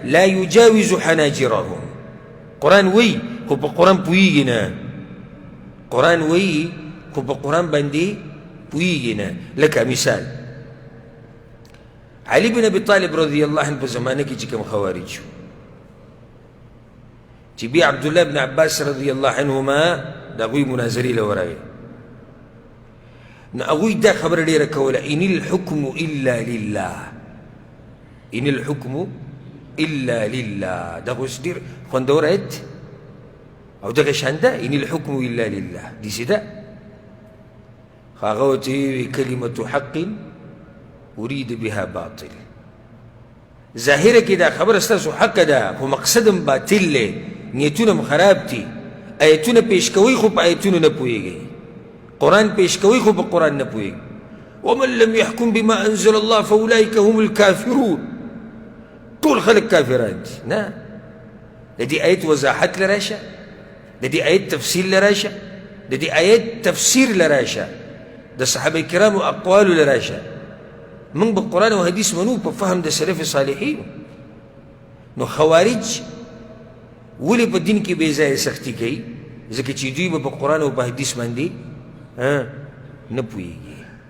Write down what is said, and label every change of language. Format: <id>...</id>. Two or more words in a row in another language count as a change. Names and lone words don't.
<ar>لا یجاوز حناجرهم،</ar> <ps>قرآن وایي خو په قرآن پوهېږي نه، قرآن وایي خو په قرآن باندې پوهېږي نه. لکه مثال علي بن ابي طالب</ps> <ar>رضی الله عنه</ar> <ps>په زمانه کې چې کوم خوارج شو چې بیا عبد الله بن عباس</ps> <ar>رضی الله عنهما</ar> <ps>د هغوی مناظرې له ورغی نو هغوی دا خبره ډېره کوله</ps> <ar>ان الحکم الا لله ان الحکم الا لله</ar> <ps>دا خو اوس ډېر خوندور آیت او دغه شان ده</ps> <ar>ان الحکم الا لله</ar> <ps>داسې ده خو هغه ورته ویې</ps> <ar>کلمة حق اريد بها باطل</ar> <ps>ظاهره کې دا خبره ستاسو حق ده خو مقصد هم باطل دی نیتونه هم خراب دي آیتونه پیش کوئ خو په آیتونو نه پوهېږئ قرآن پیش کوئ خو په قرآن نه پوهېږئ</ps> <ar>ومن لم يحكم بما انزل الله فاولئك هم الكافرون</ar> <ps>ټول خلک کافران دي نه د دې آیت وضاحت لراشه د دې آیت تفصیل لراشه د دې آیت تفسیر لراشه د صحابه کرامو اقوالو لراشه من په قرآن او حدیث منو په فهم د سلف صالحین نو خوارج ولې په دین کې بې ځایه سختي کوي ځکه چې دوی به په قرآن او په حدیث باندې نه پوهېږي</ps>